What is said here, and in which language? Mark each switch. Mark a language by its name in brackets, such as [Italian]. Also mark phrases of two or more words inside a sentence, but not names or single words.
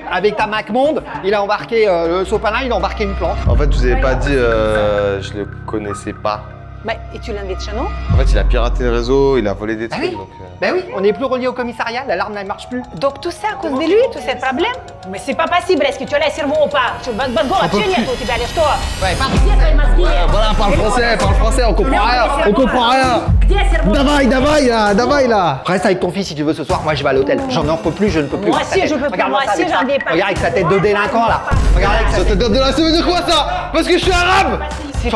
[French] Avec ta Mac Monde, il a embarqué le sopalin, il a embarqué une plante. En fait, je vous avais pas dit, je le connaissais pas. Mais, et tu l'invites chez nous? En fait, il a piraté le réseau, il a volé des Ah trucs. oui. Donc, Ben oui, on n'est plus relié au commissariat, l'alarme ne marche plus. Donc tout ça à cause de lui, tous ces problèmes? Mais c'est pas possible, est-ce que tu as le cerveau ou pas? [Russian] Вообще нету у тебя или что? [French] Ouais, pardon. [Russian] Где твои мозги? [French] Voilà, parle français, on comprend rien. On comprend rien. [Russian] Где cerveau? Давай là. [French] Reste avec ton fils si tu veux ce soir. Moi, je vais à l'hôtel. J'en peux plus, je ne peux plus. Moi avec sa aussi, tête. je peux plus. Regarde-moi Moi ça aussi, avec j'en ça. ai pas. Regarde avec sa tête de délinquant là. Regarde avec sa Ça te donne de la... Ça veut dire quoi ça? Parce que je suis arabe. J'en